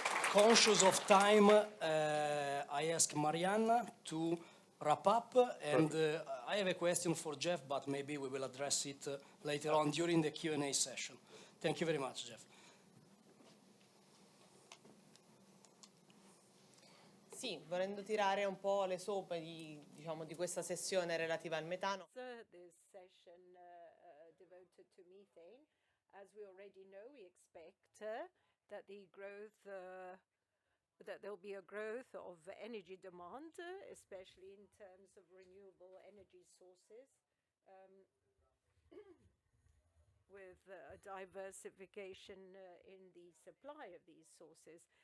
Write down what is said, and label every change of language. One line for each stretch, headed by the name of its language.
English: Conscious of time, I ask Marianna to wrap up, and I have a question for Jeff, but maybe we will address it later on during the Q&A session. Thank you very much, Jeff.
Italian: Sì, volendo tirare un po' le soppe di questa sessione relativa al metano.
English: This session devoted to methane. As we already know, we expect that the growth, that there'll be a growth of energy demand, especially in terms of renewable energy sources, with a diversification in the supply of these sources.